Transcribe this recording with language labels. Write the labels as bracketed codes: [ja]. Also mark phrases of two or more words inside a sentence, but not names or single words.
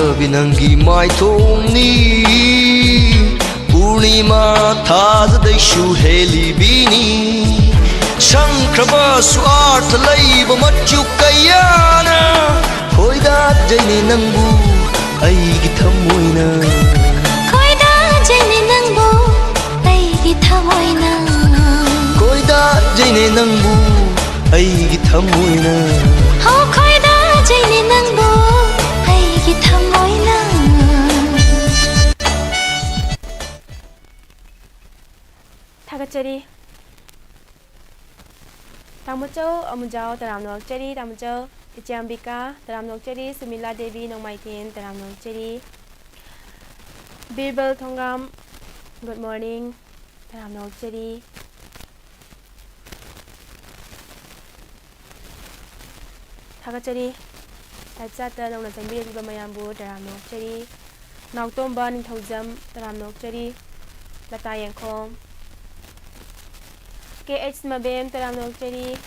[mni] nangi mai thongni Purnima thazadai shu heli bini Shankraba suartha laiba machu kayana Khoida jaini nangbu aigi thamoina Khoida jaini nangbu aigi thamoina Khoida jaini nangbu aigi thamoina Ho khoida jaini nangbu aigi thamoina Thagachari Tamucho Amujao Taramno Cheri Tamucho Ichambika Taramno Cheri Sumila Devi Nongmaitin Taramno Cheri Birbal Thongam [en] Good morning [mni] Taramno Cheri Thagachari Tatsata Nongna Chambiri Biba Mayambu Taramno Cheri Nautomba Ningthojam Taramno Cheri Lata Yangkhom KH Mabem Taramno Cheri